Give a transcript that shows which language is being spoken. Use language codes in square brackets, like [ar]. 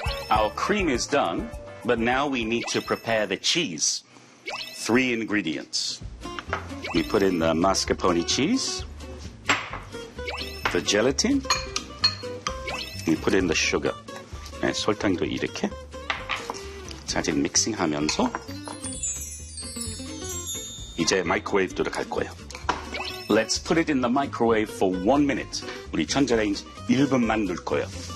[en] Our cream is done, but now we need to prepare the cheese. 3 ingredients. We put in the mascarpone cheese, the gelatin, we put in the sugar. [ko] 네, 설탕도 이렇게. 자, 지금 믹싱 하면서 이제 마이크로웨이브 들어갈 거예요. [en] Let's put it in the microwave for 1 minute. [ko] 우리 전자레인지 1분만 넣을 거예요.